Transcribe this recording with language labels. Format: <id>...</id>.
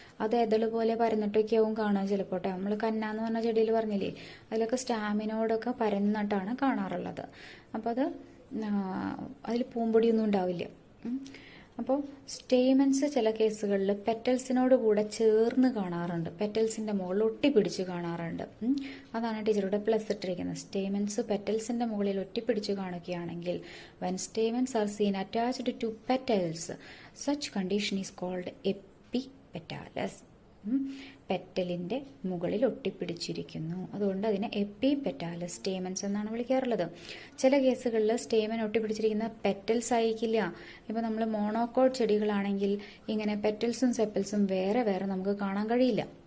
<ml>അത് എതള് പോലെ പരന്നിട്ടൊക്കെയാവും കാണാൻ ചിലപ്പോൾ. നമ്മൾ കന്ന എന്ന് പറഞ്ഞ ചെടിയിൽ പറഞ്ഞില്ലേ, അതിലൊക്കെ സ്റ്റാമിനോഡൊക്കെ പരന്നിട്ടാണ് കാണാറുള്ളത്. അപ്പോൾ അത് അതിൽ പൂമ്പൊടിയൊന്നും ഉണ്ടാവില്ല. അപ്പോൾ സ്റ്റേമൻസ് ചില കേസുകളിൽ പെറ്റൽസിനോട് കൂടെ ചേർന്ന് കാണാറുണ്ട്, പെറ്റൽസിന്റെ മുകളിൽ ഒട്ടിപ്പിടിച്ച് കാണാറുണ്ട്. അതാണ് ടീച്ചറുടെ പ്ലസ് ഇട്ടിരിക്കുന്നത്. സ്റ്റേമൻസ് പെറ്റൽസിന്റെ മുകളിൽ ഒട്ടിപ്പിടിച്ച് കാണുകയാണെങ്കിൽ</ml> <en>when stamens are seen attached to petals, such condition is called epipetalous.</en> <ml>പെറ്റലിന്റെ മുകളിൽ ഒട്ടിപ്പിടിച്ചിരിക്കുന്നു, അതുകൊണ്ട് അതിനെ എപ്പിപെറ്റാലസ് സ്റ്റേമൻസ് എന്നാണ് വിളിക്കാറുള്ളത്. ചില കേസുകളിൽ സ്റ്റേമൻ ഒട്ടിപ്പിടിച്ചിരിക്കുന്ന പെറ്റൽസ് ആയിരിക്കില്ല. ഇപ്പൊ നമ്മൾ മോണോകോട്ട് ചെടികളാണെങ്കിൽ ഇങ്ങനെ പെറ്റൽസും സെപ്പൽസും വേറെ വേറെ നമുക്ക് കാണാൻ കഴിയില്ല.</ml>